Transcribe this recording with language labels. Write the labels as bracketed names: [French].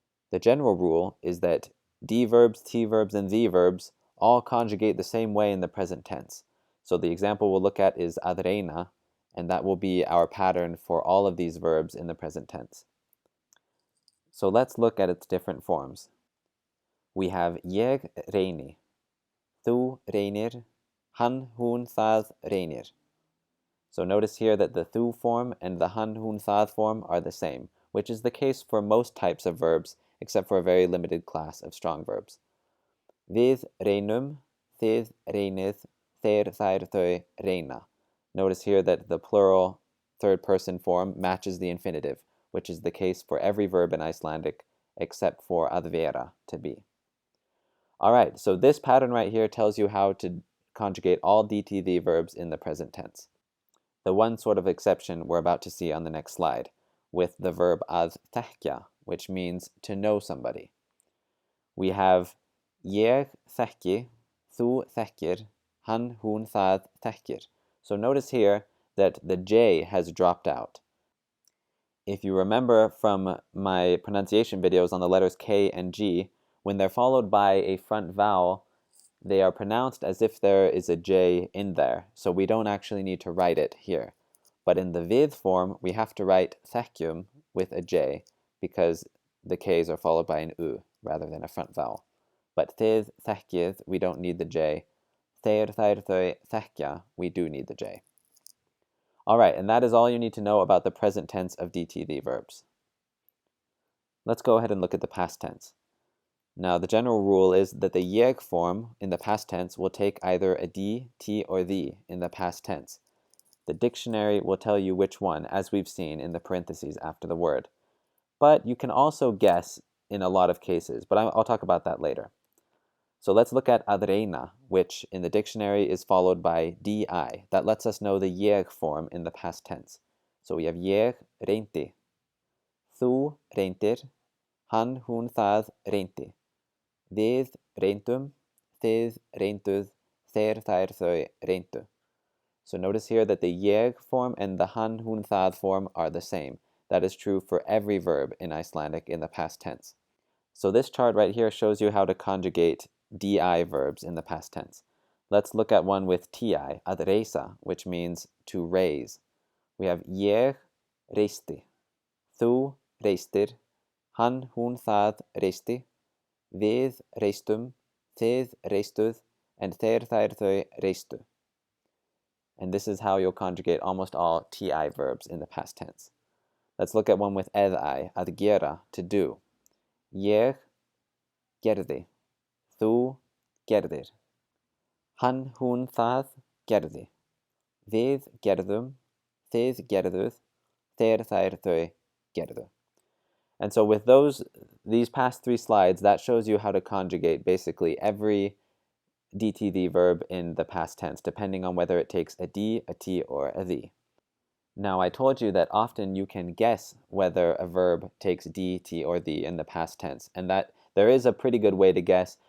[English] The general rule is that D verbs, T verbs, and V verbs all conjugate the same way in the present tense. So the example we'll look at is adreina, and that will be our pattern for all of these verbs in the present tense. So let's look at its different forms. We have [Icelandic] ég reyni, þú reynir, hann, hún, það reynir. [English] So notice here that the þú form and the hann, hún, það form are the same, which is the case for most types of verbs, except for a very limited class of strong verbs. [Icelandic] Við reynum, þið reynið, þeir, þær, þau reyna. [English] Notice here that the plural third person form matches the infinitive, which is the case for every verb in Icelandic except for að vera, to be. Alright, so this pattern right here tells you how to conjugate all DTD verbs in the present tense. The one sort of exception we're about to see on the next slide, with the verb að þekkja, which means to know somebody. We have [Icelandic] ég þekki, þú þekkir, hann, hún, það þekkir. [English] So notice here that the J has dropped out. If you remember from my pronunciation videos on the letters K and G, when they're followed by a front vowel, they are pronounced as if there is a J in there, so we don't actually need to write it here. But in the við form, we have to write þekkjum with a J, because the Ks are followed by an U rather than a front vowel. But [Icelandic] þið þekkið, [English] we don't need the J. [Icelandic] Þeir, þær, þau þekkja, [English] we do need the J. Alright, and that is all you need to know about the present tense of DTD verbs. Let's go ahead and look at the past tense. Now, the general rule is that the jeg form in the past tense will take either a d, t, or the in the past tense. The dictionary will tell you which one, as we've seen in the parentheses after the word. But you can also guess in a lot of cases, but I'll talk about that later. So let's look at adreina, which in the dictionary is followed by di. That lets us know the jeg form in the past tense. So we have [Icelandic] ég reynti, þú reyndir, hann, hún, það reynti. Við reyndum, þið reynduð, þeir, þær, þau reyndu. [English] So notice here that the jeg form and the hann, hún, það form are the same. That is true for every verb in Icelandic in the past tense. So this chart right here shows you how to conjugate di verbs in the past tense. Let's look at one with ti, að reisa, which means to raise. We have [Icelandic] ég reisti, þú reistir, hann, hún, það reisti, við reistum, þið reistuð, and þeir, þær, þau reistu. [English] And this is how you'll conjugate almost all ti verbs in the past tense. Let's look at one with edi, að gera, to do. [Icelandic] Ég gerði, þú gerðir, hann, hún, það gerði, við gerðum, þið gerðuð, þeir, þær, þau gerðu. [English] And so with these past three slides, that shows you how to conjugate basically every DTD verb in the past tense, depending on whether it takes a D, a T, or a the. Now, I told you that often you can guess whether a verb takes D, T, or the in the past tense, and that there is a pretty good way to guess.